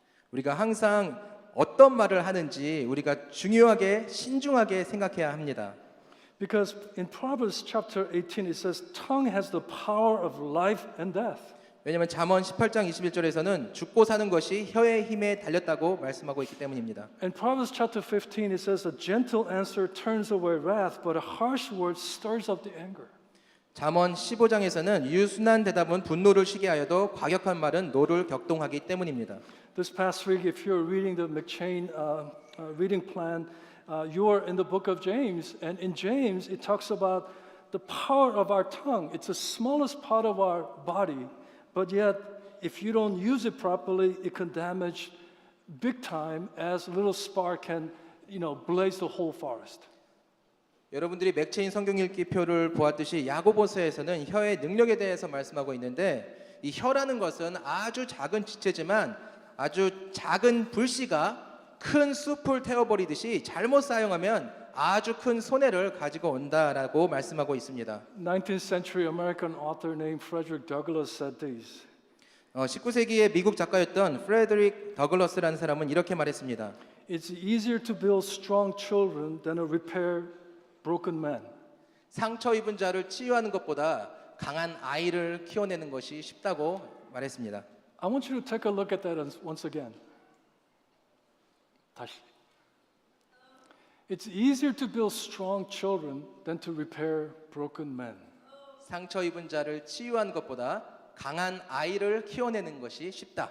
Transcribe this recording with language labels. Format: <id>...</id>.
<ko>우리가 항상 어떤 말을 하는지 우리가 중요하게 신중하게 생각해야 합니다.</ko> <en>Because in Proverbs chapter 18 it says tongue has the power of life and death.</en> <ko>왜냐하면 잠언 18장 21절에서는 죽고 사는 것이 혀의 힘에 달렸다고 말씀하고 있기 때문입니다.</ko> <en>In Proverbs chapter 15 it says a gentle answer turns away wrath but a harsh word stirs up the anger.</en> <ko>잠언 15장에서는 유순한 대답은 분노를 쉬게 하여도 과격한 말은 노를 격동하기 때문입니다.</ko> <en>This past week if you're reading the McChain reading plan you are in the book of James, and in James it talks about the power of our tongue. It's the smallest part of our body, but yet if you don't use it properly, it can damage big time as a little spark can, blaze the whole forest.</en> <ko>여러분들이 맥체인 성경 읽기표를 보았듯이 야고보서에서는 혀의 능력에 대해서 말씀하고 있는데 이 혀라는 것은 아주 작은 지체지만 아주 작은 불씨가 큰 숲을 태워버리듯이 잘못 사용하면 아주 큰 손해를 가지고 온다라고 말씀하고 있습니다.</ko> <en>19th century American author named Frederick Douglass said this.</en> <ko>19세기의 미국 작가였던 프레드릭 더글러스라는 사람은 이렇게 말했습니다.</ko> <en>It's easier to build strong children than to repair broken men.</en> <ko>상처 입은 자를 치유하는 것보다 강한 아이를 키워내는 것이 쉽다고 말했습니다.</ko> <en>I want you to take a look at that once again.</en> <ko>다시.</ko> <en>It's easier to build strong children than to repair broken men.</en> <ko>상처 입은 자를 치유하는 것보다 강한 아이를 키워내는 것이 쉽다.</ko>